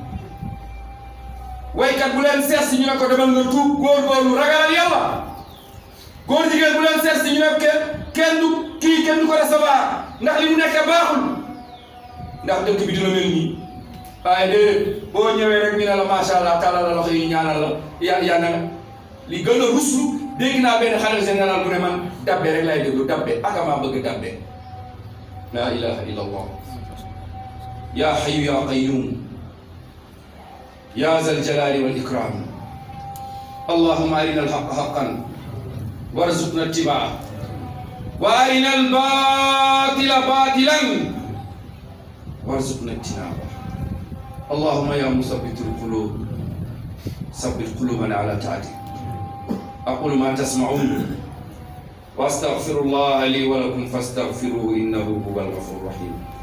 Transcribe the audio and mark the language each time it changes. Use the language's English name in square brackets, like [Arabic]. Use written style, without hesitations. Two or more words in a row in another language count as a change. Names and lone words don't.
[Wolof] waykat bu leen seet si ñu ne ko demal nga tuub góorgóorlu ragalal yàlla góor jigéen bu leen seet si ñu ne kenn du ko recevoir ndax li mu nekkee baaxul ndax dëkk bi dina mel nii waaye de boo ñëwee rek ñu ne la [Arabic] ما شاء الله [Wolof] tàllal la loxo yi ñaanal la yaa na li gën a ruslu dégg naa benn xalifa général bu ne man dabbe rek lay déglu dabbe ak maa bëgg dabbe la [Arabic] إله إلا الله يا حي يا قيوم يا ذا الجلال والإكرام اللهم أرنا الحق حقا وارزقنا اتباعه وأرنا الباطل باطلا وارزقنا اجتنابه اللهم يا مثبت القلوب ثبت قلوبنا على طاعتك أقول ما تسمعون وأستغفر الله لي ولكم فاستغفروه إنه هو الغفور الرحيم